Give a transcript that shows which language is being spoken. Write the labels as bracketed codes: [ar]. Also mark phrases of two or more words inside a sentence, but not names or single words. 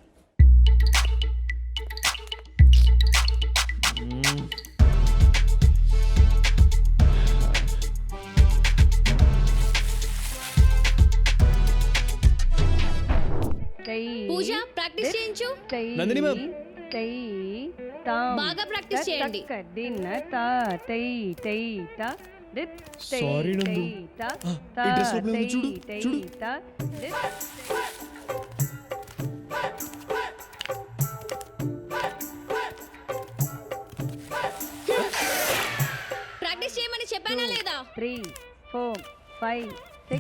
[te] పూజ ప్రాక్టీస్ చేయించు. నందిని మ్యామ్. तै ताम బాగా ప్రాక్టీస్ చేయండి. तक दिन ता तै तै ता दित तै Sorry, నందు. तै ता ఈ ता డ్రెస్ లోపల ఉంది, तै చూడు, तै చూడు. ता दित. ప్రాక్టీస్ చేయమని చెప్పానా లేదా? 3 4 5 6